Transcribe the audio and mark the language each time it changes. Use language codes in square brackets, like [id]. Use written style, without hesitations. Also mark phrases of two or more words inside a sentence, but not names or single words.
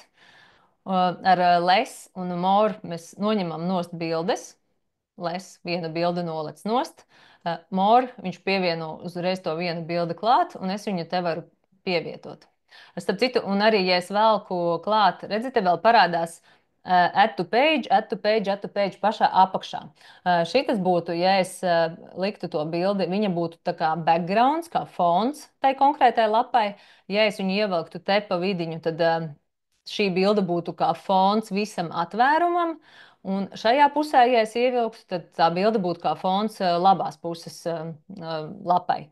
[lv] Ar less un more mēs noņemam nost bildes. Les viena bilde nolec nost. More, viņš pievieno uzreiz to vienu bildi klāt, un es viņu te varu pievietot. Starp citu, un arī, ja es velku klāt, redziet, te vēl parādās [en] add to page, add to page, add to page [lv] pašā apakšā. Šitas būtu, ja es liktu to bildi, viņa būtu tā kā backgrounds, kā fons tai konkrētai lapai. Ja es viņu ievelktu te pa vidiņu, tad šī bilde būtu kā fons visam atvērumam. Un šajā pusē, ja es ievilktu, tad tā bilde būtu kā fons labās puses lapai.